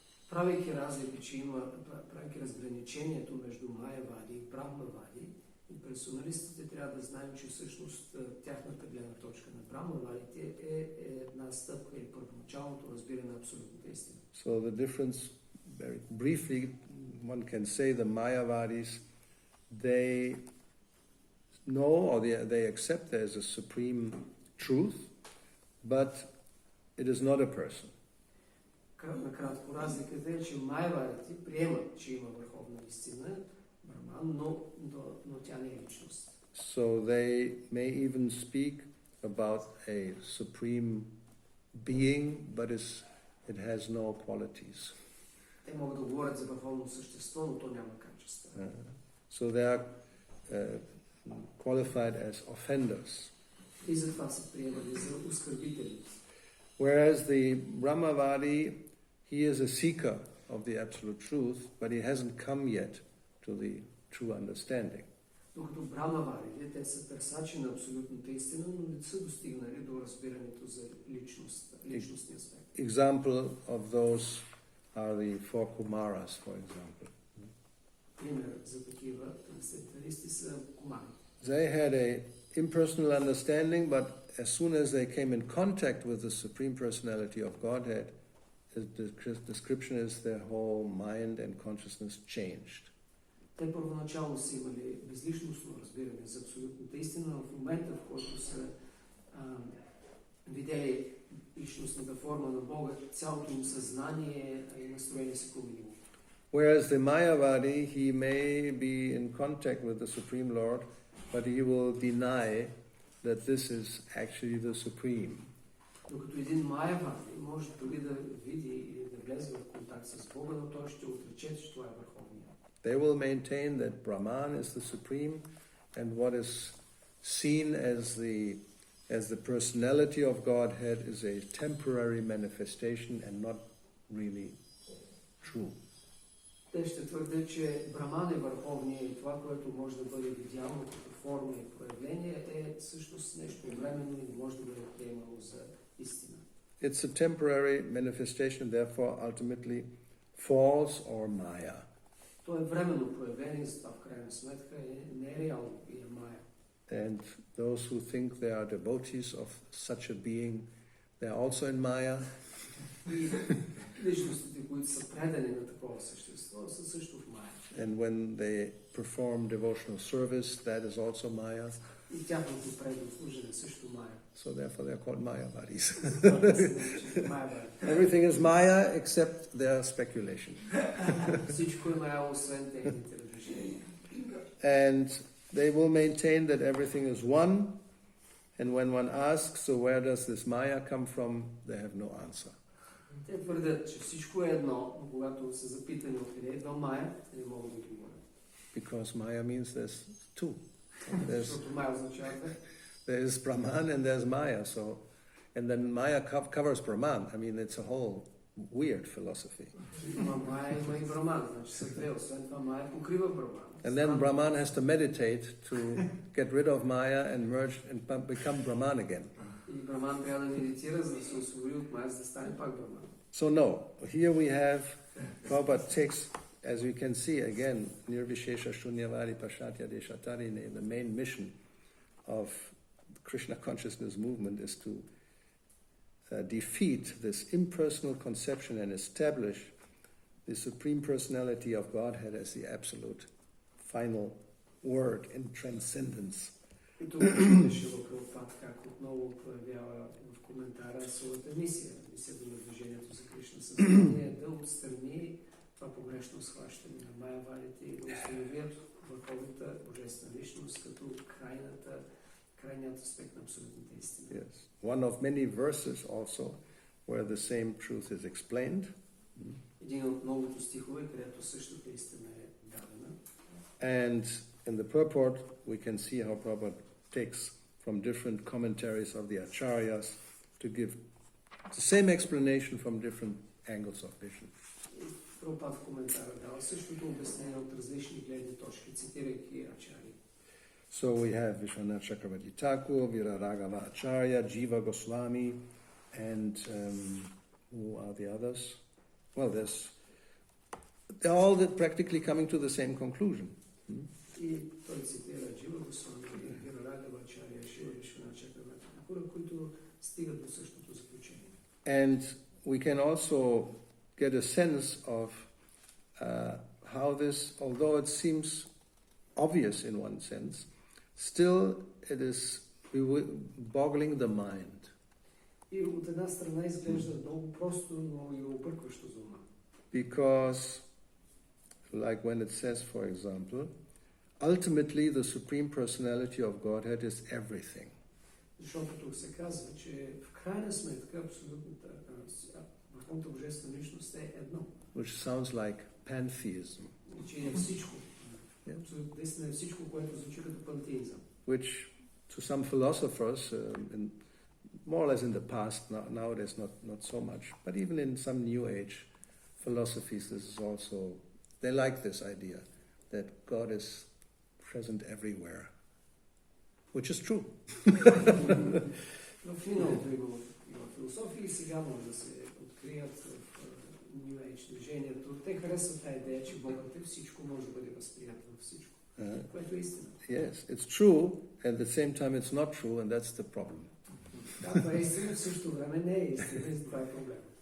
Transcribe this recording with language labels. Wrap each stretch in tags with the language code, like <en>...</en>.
<bg>Правейки разлика, че има, правейки разграничението между Майявади и Брахмавади, имперсоналистите трябва да знаем, че всъщност тяхната гледна точка на Брахмавадите е една стъпка или първоначалното разбиране на абсолютната истина.</bg> <en>So the difference, very briefly, one can say the Mayavadis, they know or they accept there is a supreme truth, but it is not a person.</en> <bg>Накратко, разликата е, че майявадите приемат, че има върховна истина, Браман, но тя не е личност.</bg> <en>So they may even speak about a supreme being, but it has no qualities.</en> <bg>Те могат да говорят за върховно същество, но то няма качества.</bg> <en>So they are qualified as offenders.</en> <bg>И затова се приемали за оскърбители.</bg> <en>Whereas the Brahmavadi, he is a seeker of the absolute truth, but he hasn't come yet to the true understanding.</en> <bg>Докато Брамавадите, те са търсачи на абсолютната истина, но не са достигнали до разбирането за личностния аспект.</bg> <en>Example of those are the four Kumaras, for example.</en> <bg>Пример за такива трансценденталисти са кумарите.</bg> <en>They had a impersonal understanding, but as soon as they came in contact with the Supreme Personality of Godhead, the description is their whole mind and consciousness changed.</en> <bg>Те първоначално са имали безличностно разбиране за абсолютната истина, но в момента, в който са видели личностната форма на Бога, цялото им съзнание и настроение се променило.</bg> <en>Whereas the Mayavadi, he may be in contact with the Supreme Lord, but he will deny that this is actually the Supreme.</en> <bg>Докато един Майявади може дори да види или да влезе в контакт с Бога, но той ще отрече, че това е върховният.</bg> <en>They will maintain that Brahman is the Supreme, and what is seen as the personality of Godhead is a temporary manifestation and not really true.</en> <bg>Те ще твърдят, че Браман е върховният и това, което може да бъде видяно като форма и проявление, е всъщност нещо временно и не може да бъде приемано за истина.</bg> <en>It's a temporary manifestation, therefore ultimately false or Maya.</en> <bg>То е временно проявление, затова в крайна сметка не е реално и е Майя.</bg> <en>And those who think they are devotees of such a being, they are also in Maya.</en> <bg>И личностите, които са предани на такова същество, са също в Майя.</bg> <en>And when they perform devotional service, that is also Maya.</en> <bg>И тяхното предослужение също Майя.</bg> <en>So therefore they are called Mayavadis.</en> <bg>Майя.</bg> <en>Everything is Maya except their speculation.</en> <bg>Всичко е Майя, освен техните разрешения.</bg> <en>And they will maintain that everything is one, and when one asks, so where does this Maya come from, they have no answer.</en> <bg>Те твърдят, че всичко е едно, но когато са запитани откъде е Майя, те не могат да отговорят.</bg> <en>Because Maya means there's two.</en> <bg>Защото Майя означава</bg> <en>There is Brahman and there's Maya, so, and then Maya covers Brahman. I mean, it's a whole weird philosophy.</en> <bg>Има Майя, има и Браман, значи са две, освен това Майя покрива Браман.</bg> <en>And then Brahman has to meditate to get rid of Maya and merge and become Brahman again.</en> <bg>И Браман трябва да медитира, за да се освободи от Майя, за да стане пак Браман.</bg> <en>So no, here we have, Prabhupada takes, as we can see again,</en> <sa>Nirvishesha Shunyavadi Pashatya Deshatarine,</sa> <en>the main mission of Krishna consciousness movement is to defeat this impersonal conception and establish the Supreme Personality of Godhead as the absolute final word in transcendence.</en> <bg>И тук беше Прабхупад как отново проявява в коментара своята мисия. Мисията на движението за Кришна съзнание е да отстрани това погрешно схващане на майявалите и да установят върховната божествена личност като крайният аспект на абсолютната истина.</bg> <en>Yes. One of many verses also where the same truth is explained.</en> <bg>Един от многото стихове, където същата истина е дадена.</bg> <en>And in the purport we can see how Prabhupada takes from different commentaries of the acharyas to give the same explanation from different angles of vision.</en> <bg>Прабхупад в коментара дава същото обяснение от различни гледни точки, цитирайки ачари.</bg> <en>So we have Vishwanath Chakravarti Thakur, Viraragava Acharya, Jiva Goswami, and who are the others? Well, they're all practically coming to the same conclusion.</en> <bg>И той цитира Джива Госвами, Вирарагава Ачаря, Шива Вишванат Чакраварти Тхакур, които стигат до същото заключение.</bg> <en>And we can also get a sense of how this, although it seems obvious in one sense, still it is boggling the mind.</en> <bg>И от една страна изглежда много просто, но и объркващо за ума.</bg> <en>Because, like when it says, for example, ultimately the Supreme Personality of Godhead is everything.</en> <bg>Защото тук се казва, че в крайна сметка абсолютната върховната божествена личност е едно.</bg> <en>Which sounds like pantheism.</en> <bg>Че е всичко. Абсолютно наистина е всичко, което звучи като пантеизъм.</bg> <en>Which to some philosophers, more or less in the past, nowadays not so much, but even in some New Age philosophies, this is also, they like this idea that God is present everywhere, which is true.</en> <bg>В миналото има философии и сега може да се открият в New Age движението. Те харесват тази идея, че Богът е всичко, може да бъде възприят във всичко. Което е истина.</bg> <en>Yes, it's true, and at the same time it's not true, and that's the problem.</en> <bg>Да, това е истина, в същото време не е истина, и това е проблем.</bg>